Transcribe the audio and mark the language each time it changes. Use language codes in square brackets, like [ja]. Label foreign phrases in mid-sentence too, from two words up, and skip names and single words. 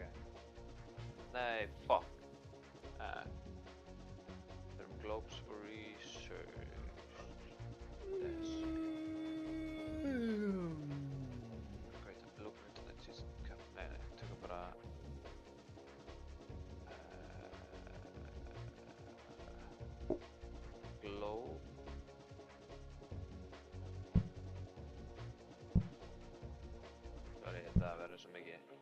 [en] Nei, fuck. Þurfum globes for research. Yes. Great, blueprint that is, [is] nei, tökum bara glow. Sorry, þetta verður svo mikið.